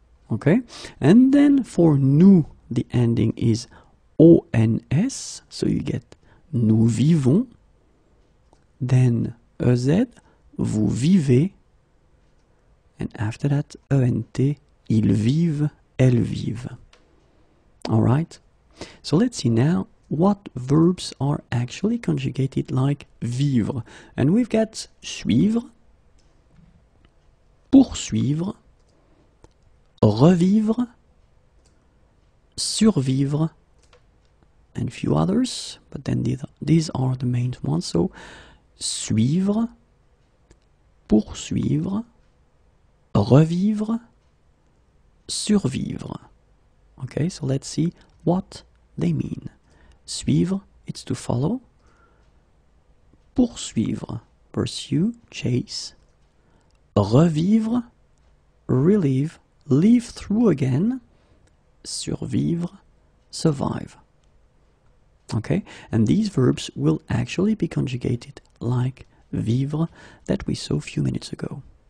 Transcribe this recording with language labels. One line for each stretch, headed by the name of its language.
English: Okay, and then for nous the ending is ONS, so you get
French: nous vivons,
English: then EZ,
French: vous vivez,
English: and after that ENT,
French: ils vivent, elles vivent.
English: Alright, so let's see now what verbs are actually conjugated like vivre. And we've got
French: suivre, poursuivre, revivre, survivre,
English: and few others, but then these are the main ones.
French: So suivre, poursuivre, revivre, survivre.
English: Okay, so let's see what they mean. Suivre, it's to follow. Poursuivre, pursue, chase. Revivre, relive, live through again. Survivre, survive. Okay, and these verbs will actually be conjugated like vivre that we saw a few minutes ago.